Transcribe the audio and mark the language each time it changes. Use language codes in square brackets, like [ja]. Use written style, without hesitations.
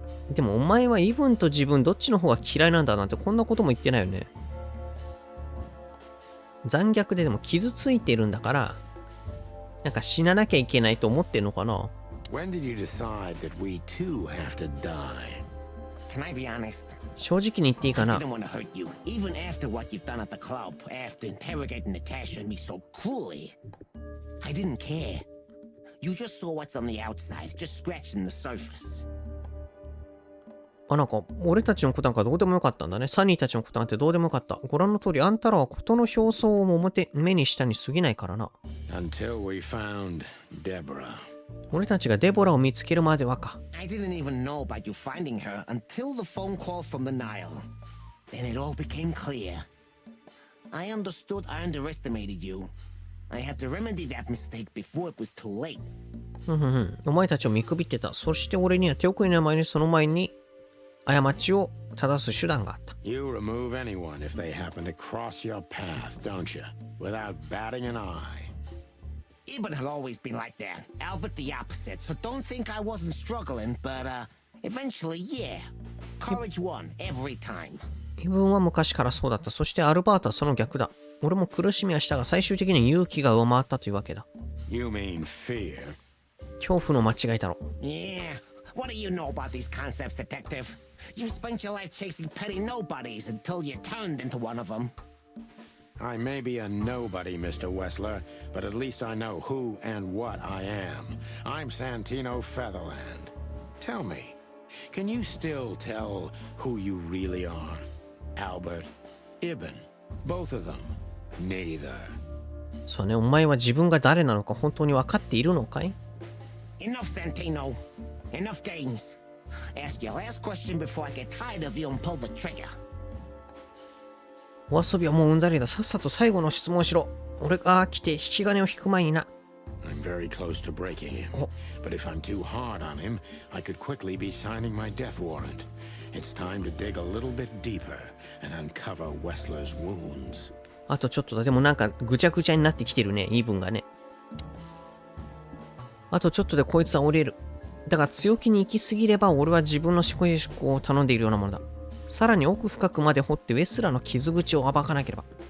[ja] でもお前はイブンと自分どっちの方が嫌いなんだなんてこんなことも言ってないよね。残虐ででも傷ついてるんだから、なんか死ななきゃいけないと思ってんのかな。 [en] When did you decide that we too have to die? Can I be honest? [ja] 正直に言っていいか [en] I [ja] な。 [en] didn't want to hurt you, even after what you've done at the club, after interrogating Natasha and me so cruelly. I didn't care. You just saw what's on the outside, just scratching the surface. [ja] なんか俺たちのことなんかどうでもよかったんだね。サニーたちのことなんてどうでもよかった。ご覧の通りあんたらはことの表層を目にしたに過ぎないからな。 [en] Until we found Deborah. [ja] 俺たちがデボラを見つけるまではか。 [en] I didn't even know about you finding her until the phone call from the Nile. Then it all became clear. I understood I underestimated you. I had to remedy that mistake before it was too late. [ja] お前たちを見くびってた。そして俺には手遅れの前にその前に過ちを正す手段があった。 [en] You remove anyone if they happen to cross your path, don't you? Without batting an eye. Ibn had always been like that. Albert the opposite, so don't think I wasn't struggling, but eventually, yeah. Courage won every time. [ja] イブンは昔からそうだった。そしてアルバートはその逆だ。俺も苦しみはしたが最終的に勇気が上回ったというわけだ。 [en] You mean fear? [ja] 恐怖の間違いだろ。 [en] Yeah. What do you know about these concepts, detective? You spent your life chasing petty nobodies until you turned into one of them. I may be a nobody, Mr. Wessler, but at least I know who and what I am. I'm Santino Featherland. Tell me, can you still tell who you really are? Albert, Ibn, both of them, neither. [ja] そうね、お前は自分が誰なのか本当に分かっているのかい？ [en] Enough, Santino. Enough games. Ask your last question before I get tired of you and pull the trigger. [ja] お遊びはもううんざりだ。さっさと最後の質問しろ。俺が来て引き金を引く前にな。 [en] I'm very close to breaking him. But if I'm too hard on him, I could quickly be signing my death warrant. It's time to dig a little bit deeper and uncover Wessler's wounds. [ja] あとちょっとだ。でもなんかぐちゃぐちゃになってきてるね、言い分がね。あとちょっとでこいつは折れる。だが強気に行き過ぎれば俺は自分の思考を頼んでいるようなものだ。さらに奥深くまで掘ってウェスラーの傷口を暴かなければ。